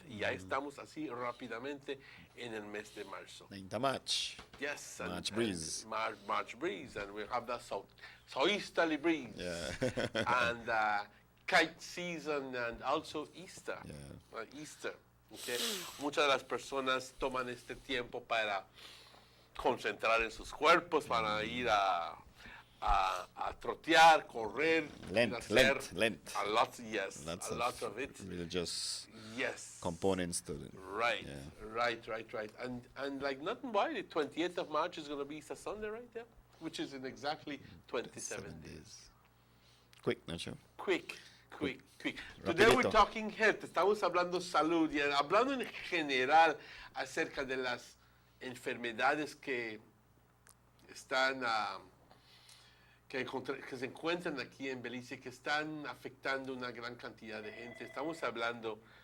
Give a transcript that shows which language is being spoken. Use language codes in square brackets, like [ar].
[es] Y ya estamos así rápidamente en el mes de marzo. [en] In March. Yes. March breeze. March breeze. And we have that southeasterly breeze. Yeah. And kite season and also Easter. Yeah. Easter. Okay. [es] Muchas de las personas toman este tiempo para concentrar en sus cuerpos, para ir a trotear, correr, [en] Lent. a lot, yes, Lots a lot of it. Religious Yes. components to it. Right, Yeah. right. And like nothing why, the 28th of March is going to be Easter Sunday, right there, which is in exactly 27 days. Quick, Nacho. Quick. Today we're [es] Rapidito. [en] talking health. [es] Estamos hablando salud y hablando en general acerca de las enfermedades que están que se encuentran aquí en Belice, que están afectando una gran cantidad de gente. Estamos hablando.